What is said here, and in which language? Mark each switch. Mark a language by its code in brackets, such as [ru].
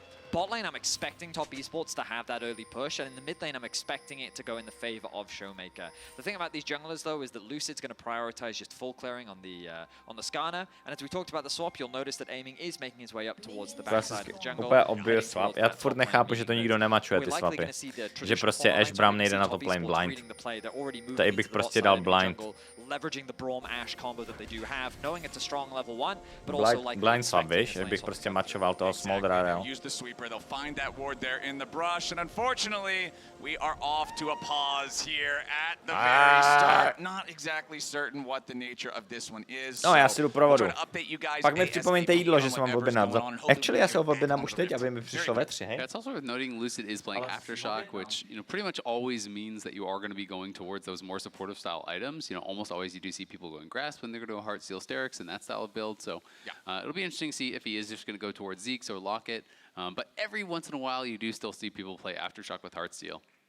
[en] Bot lane, I'm expecting top esports to have that early push, and in the mid lane, I'm expecting it to go in the favor of Showmaker. The thing about these junglers, though, is that Lucid's going to prioritize just full clearing on the Skarner, and as we talked about the swap, you'll notice that aiming is making his way up towards the backside of the jungle. [cs] Úplně obvious swap. Já furt nechápu, že to nikdo nemačuje ty swapy. Že prostě Ashe Braum nejde na top lane blind. Tady bych prostě dal blind. [en] Leveraging the Braum Ashe combo that they do have, knowing it's a strong level 1, but also like [cs] blind swap, víš, že bych prostě mačoval toho Smoldera real. [en] They'll find that ward there in the brush, and unfortunately, we are off to a pause here at the very start. Not exactly certain what the nature of this one is. [cs] No, já si jdu pro vodu. Pak mi připomeňte jídlo, že se mám objednat. Actually, já se objednám už teď, aby mi přišlo ve 3, hej? [en] It's also worth noting Lucid is playing Aftershock, which pretty much always means that you are going to be going towards those more supportive style items. Almost always you do see people going Grasp when they're going to go Heartsteel Sterix and that style of build. So it'll be interesting to see if he is just going to go towards Zeke's or Locket. But every once in a while, you do still see people play Aftershock with Heartsteel.